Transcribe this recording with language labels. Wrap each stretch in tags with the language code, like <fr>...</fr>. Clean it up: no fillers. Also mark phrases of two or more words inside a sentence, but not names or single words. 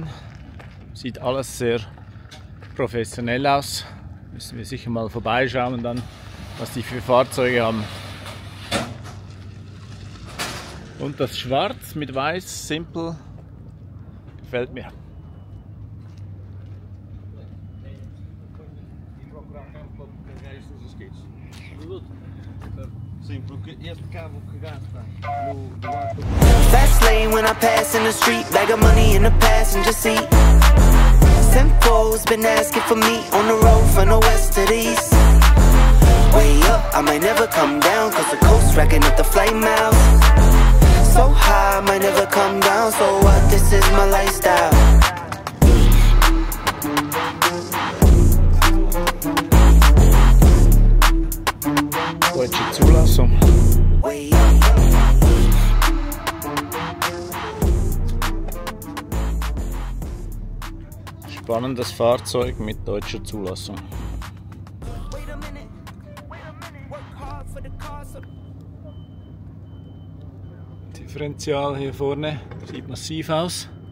<de>Sieht alles sehr professionell aus. Müssen wir sicher mal vorbeischauen dann, was die für Fahrzeuge haben. Und das Schwarz mit Weiß, simpel, gefällt mir.</de> <pt>para carregar isto nos skates. Sim, porque este cabo que gasta no arco.</pt> <en>Fast lane when I pass in the street, bag of money in the passenger seat. Simcoe's been asking for me on the road from the west to the east. Way up, I might never come down, cause the coast racking up the flight miles. So high, I might never come down, so what, this is my lifestyle.</en> <de>Deutsche Zulassung.</de> <en>Way up.</en> <de>Spannendes Fahrzeug mit deutscher Zulassung. Differential hier vorne sieht massiv aus.</de>